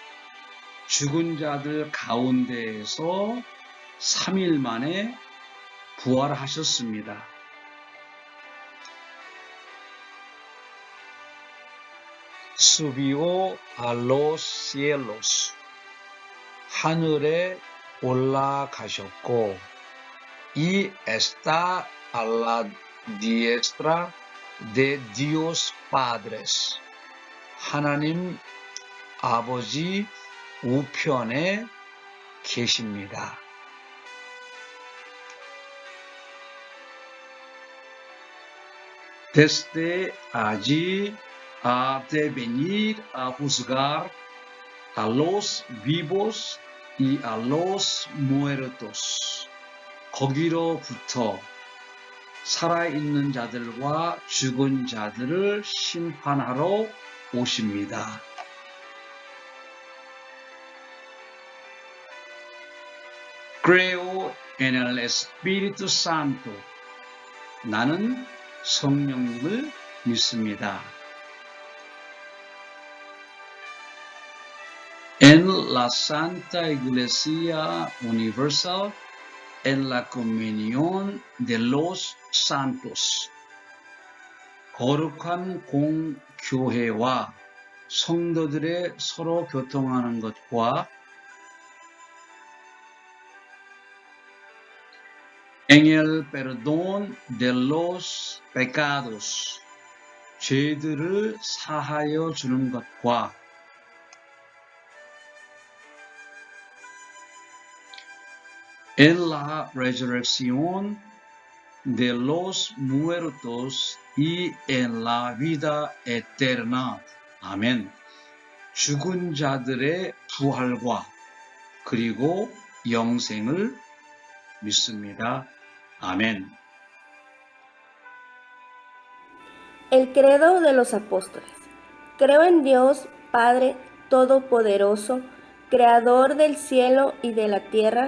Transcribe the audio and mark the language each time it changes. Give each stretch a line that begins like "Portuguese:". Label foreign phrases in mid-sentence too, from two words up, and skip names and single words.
Korean: 죽은 자들 가운데에서 3일 만에 부활하셨습니다.
Spanish: Subió a los cielos.
Korean: 하늘에 올라가셨고,
Spanish: y está a la diestra de Dios Padres.
Korean: 하나님 아버지 우편에 계십니다.
Spanish: Desde allí ha de venir a juzgar a los vivos y a los muertos.
Korean: 거기로부터 살아있는 자들과 죽은 자들을 심판하러 오십니다.
Spanish: Creo en el Espíritu Santo.
Korean: 나는 성령님을 믿습니다.
Spanish: En la Santa Iglesia Universal, en la comunión de los santos.
Korean: 거룩한 공교회와 성도들의 서로 교통하는 것과
Spanish: en el perdón de los pecados,
Korean: 죄들을 사하여 주는 것과
Spanish: en la resurrección de los muertos y en la vida eterna.
Korean: 아멘. 죽은 자들의 부활과 그리고 영생을 믿습니다.
Spanish: Amén. El credo de los apóstoles. Creo en Dios, Padre Todopoderoso, Creador del cielo y de la tierra.